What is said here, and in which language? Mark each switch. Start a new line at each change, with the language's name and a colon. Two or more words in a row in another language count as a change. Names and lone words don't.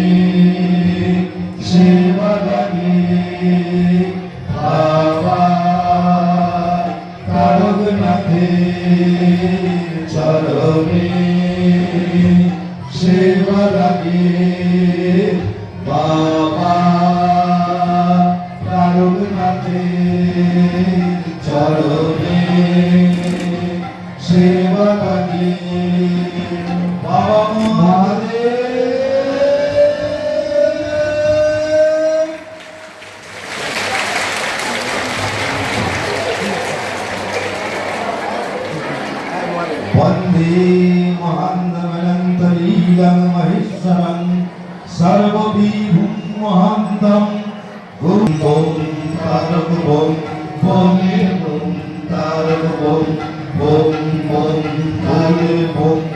Bangla: সেবা লাগে বাবা কারুনাথের চরণে সেবা লাগে বাবা কারুনাথের চরণে সেবা লাগে বাবা
Sanskrit: वन्दे महान्तमनन्तलीलं महेश्वरं सर्वविभुं महान्तं गुरुं तारकं ॐ तारकं ॐ भोले ॐ